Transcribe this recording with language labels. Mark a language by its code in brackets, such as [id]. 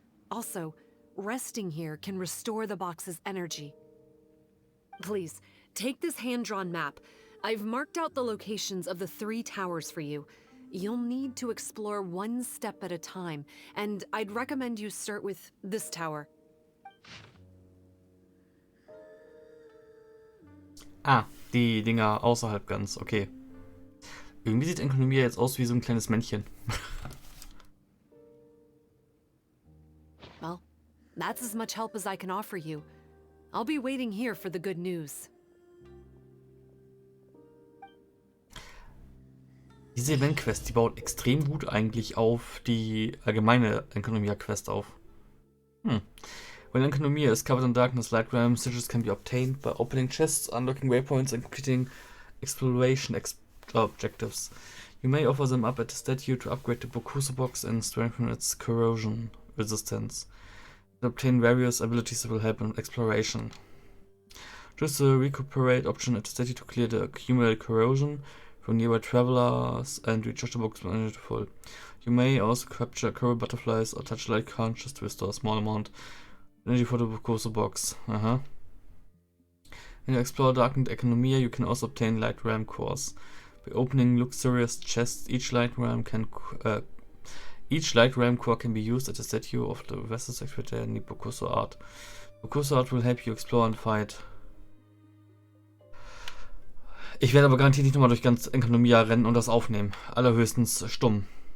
[en] Also, resting here can restore the box's energy. Please, take this hand-drawn map. I've marked out the locations of the 3 towers for you. You'll need to explore one step at a time, and I'd recommend you start with this tower. [de] Ah, die Dinger außerhalb ganz, okay. Irgendwie sieht Enkonomia jetzt aus wie so ein kleines Männchen. [en] Well, that's as much help as I can offer you. I'll be waiting here for the good news. [de] Diese Event-Quest, die baut extrem gut eigentlich auf die allgemeine Enkonomia-Quest auf. [en] When Enkonomia is covered in darkness, light realm sigils can be obtained by opening chests, unlocking waypoints, and completing exploration objectives. You may offer them up at the statue to upgrade the Bokuso box and strengthen its corrosion resistance. You obtain various abilities that will help in exploration. Choose the recuperate option at the statue to clear the accumulated corrosion from nearby travelers and recharge the box when energy full. You may also capture coral butterflies or touch light conches to restore a small amount of energy for the Bokuso box. When you explore darkened Enkonomia, you can also obtain light realm cores. By opening luxurious chests, each light realm core can be used at the statue of the vessel secretary in the Bokuso art. Bokuso art will help you explore and fight. [de] Ich werde aber garantiert nicht nochmal durch ganz Enkonomia rennen und das aufnehmen. Allerhöchstens stumm.